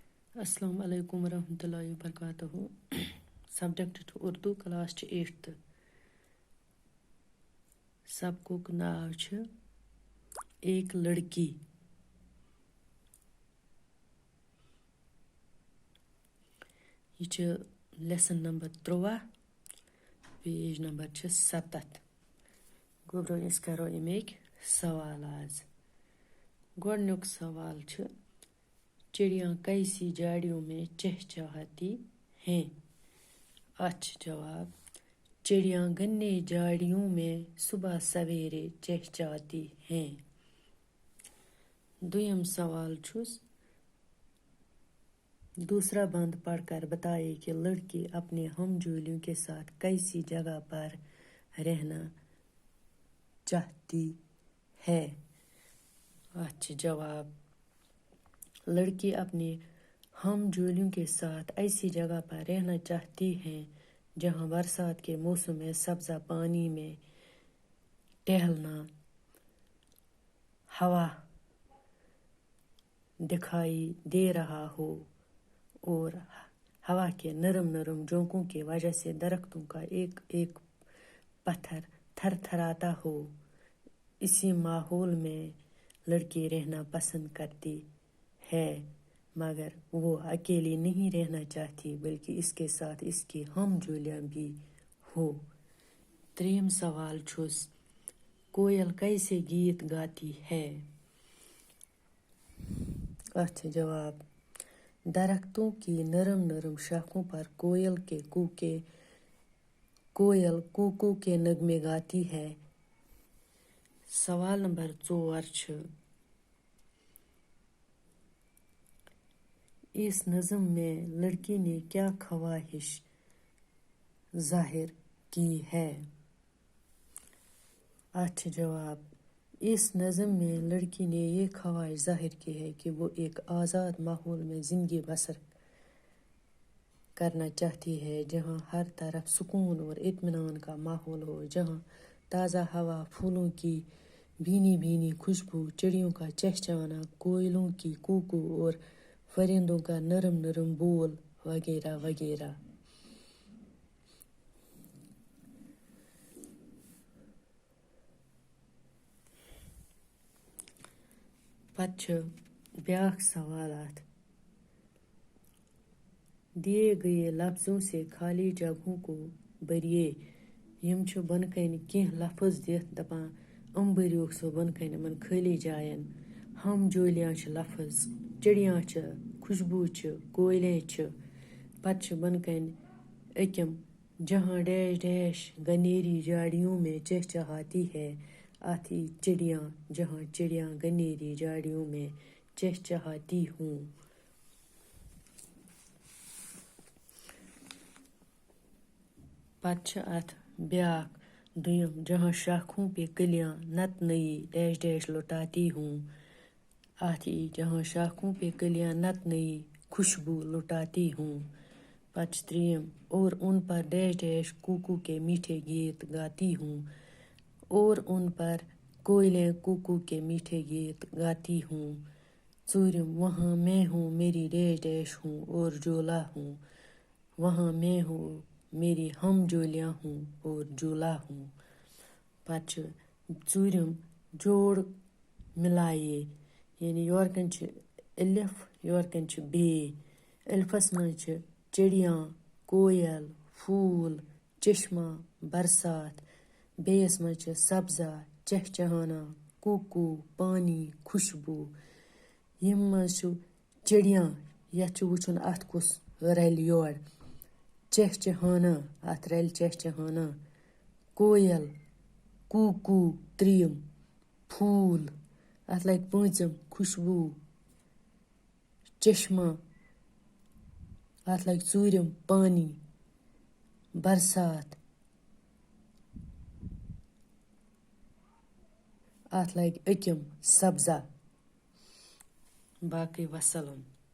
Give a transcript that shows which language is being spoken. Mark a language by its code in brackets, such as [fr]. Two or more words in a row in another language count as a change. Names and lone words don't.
[ar] السلام علیکم ورحمۃ اللہ وبرکاتہ. [en] subject Urdu class 8th. [ks] سبقُک ناو چھُ ایک لڑکی. یہ چھُ [en] lesson number [ks] 13 [en] page number [ks] چھُ 7. گوٚو برٛونٛہہ أسۍ کرو اَمِکۍ سوال آز. گۄڈنیُک سوال چھُ [ur] چڑیاں کیسی جاڑیوں میں چہچہاتی ہیں. [ks] اَتھ چھُ جواب [ur] چڑیاں گھنے جاڑیوں میں صبح سویرے چہچہاتی ہیں. [ks] دویم سوال چھُس [ur] دوسرا بند پڑھ کر بتائے کہ لڑکی اپنے ہم جولیوں کے ساتھ کیسی جگہ پر رہنا چاہتی ہے. [ks] اَتھ چھُ جواب [ur] لڑکی اپنے ہم جولیوں کے ساتھ ایسی جگہ پر رہنا چاہتی ہیں جہاں برسات کے موسم میں سبزہ پانی میں ٹہلنا، ہوا دکھائی دے رہا ہو اور ہوا کے نرم نرم جھونکوں کی وجہ سے درختوں کا ایک ایک پتھر تھر تھراتا ہو. اسی ماحول میں لڑکی رہنا پسند کرتی ہے، مگر وہ اکیلی نہیں رہنا چاہتی بلکہ اس کے ساتھ اس کی ہم جولیاں بھی ہو. [ks] تریم سوال چھُس [ur] کوئل کیسے گیت گاتی ہے. [ks] اَتھ چھُ جواب [ur] درختوں کی نرم نرم شاخوں پر کوئل کوکو کے نغمے گاتی ہے. سوال نمبر 4 چھُ اس نظم میں لڑکی نے کیا خواہش ظاہر کی ہے. [ks] اَتھ چھُ جواب [ur] اس نظم میں لڑکی نے یہ خواہش ظاہر کی ہے کہ وہ ایک آزاد ماحول میں زندگی بسر کرنا چاہتی ہے جہاں ہر طرف سکون اور اطمینان کا ماحول ہو، جہاں تازہ ہوا، پھولوں کی بھینی بھینی خوشبو، چڑیوں کا چہچہانا، کوئلوں کی کوکو اور پرندوں کا نرم نرم بول وغیرہ وغیرہ. [ks] پتہٕ چھُ بیٛاکھ سوالات. [ur] دیے گئے لفظوں سے خالی جگہوں کو بھریے. [ks] یم چھُ بۄنہٕ کنہِ کینٛہہ لفظ دِتھ دپان یِم بھریوکھ سا بۄنہٕ کنہِ یِمن خٲلی جاین. ہم جولیاں چھِ لفظ، چڑیاں چھِ، خوشبو چھِ، کویلیں چھِ. پتہٕ چھُ بۄنہٕ کنہِ أکِم [ur] جہاں ڈیش ڈیش گنیری جاڑیوں میں چہچہاتی ہے. [ks] اتھ یی [ur] چڑیاں جہاں چڑیاں گنیری جاڑیوں میں چہچہاتی ہوں. [ks] پتہٕ چھُ اتھ بیٛاکھ دوٚیِم [ur] جہاں شاخوں پہ کلیاں نت نئی ڈیش ڈیش لٹاتی ہوں. [ks] اتھ یی [ur] جہاں شاخوں پہ کلیاں نت نئی خوشبو لٹاتی ہوں. [ks] پتہٕ چھُ ترٛیٚیِم [ur] اور ان پر ڈیش ڈیش کوکو کے میٹھے گیت گاتی ہوں. اور ان پر کوئلیں کوکو کے میٹھے گیت گاتی ہوں. ژوٗرِم وہاں میں ہوں میری ڈیش ڈیش ہوں اور جھولا ہوں. وہاں میں ہوں میری ہم جولیاں ہوں اور جھولا ہوں. [ks] پتہٕ چھُ ژوٗرِم [ur] جوڑ ملائیے، [ks] یعنی یورٕکن چھِ الف یورٕکن چھِ بے. الفس منٛز چھِ چڑیاں، کویل، پھوٗل، چشمہ، برسات. بیٚیِس منٛز چھِ سبزہ، چہچہانا، کوکو، پانی، خوشبو. یِم منٛز چھُ چڑیاں، یتھ چھُ وٕچھُن اتھ کُس رلہِ یور. چہچہانا اتھ رلہِ چہچہانا. کویل، کوکو ترٛیٚیِم. پھوٗل اتھ لگہِ پوٗنٛژِم. خوشبو، چشمہ اتھ لگہِ ژوٗرِم. پانی، برسات اتھ لگہِ أکِم. سبزہ. باقٕے وسلام.